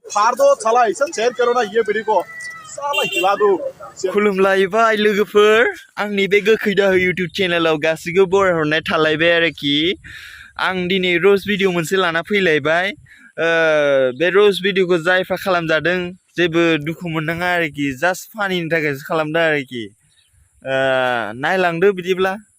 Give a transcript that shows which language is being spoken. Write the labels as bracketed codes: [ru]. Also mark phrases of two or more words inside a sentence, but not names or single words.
[hi] फाड़ दो साला इसे शेयर करो ना ये वीडियो को साला हिला दो [brx] खुलुमलायबाय लोगोफोर आंनि बे गोखै दाहो इउटिउब चेनेलाव गासिबो बरायहरनाय थालायबाय आरोखि आं दिनै [en] roast video [brx] मोनसे लाना फैलायबाय बे र'स्ट भिडिअखौ जायफ्रा खालामजादों जेबो दुखु मोननाङा आरोखि जास्ट फानिनि थाखायसो खालामदों आरोखि नायलांदो बिदिब्ला